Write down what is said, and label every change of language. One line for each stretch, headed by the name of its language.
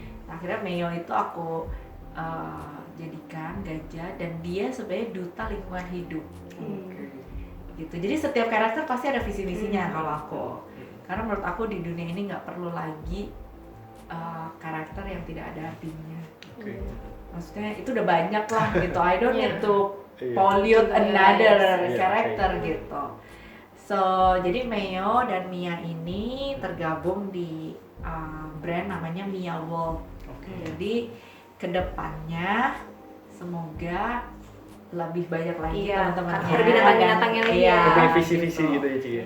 Indonesian: Nah, akhirnya Meo itu aku jadikan gajah dan dia sebenarnya duta lingkungan hidup. Gitu. Jadi setiap karakter pasti ada visi misinya kalau aku. Karena menurut aku di dunia ini nggak perlu lagi karakter yang tidak ada artinya. Maksudnya itu udah banyak lah gitu.
English: I don't need to pollute another character
Indonesian: gitu. So jadi Meo dan Mia ini tergabung di brand namanya Mia World. Jadi kedepannya semoga lebih banyak lagi teman-temannya. Karakter binatang-binatangnya lagi ya. Punya visi-visi gitu ya Ci ya?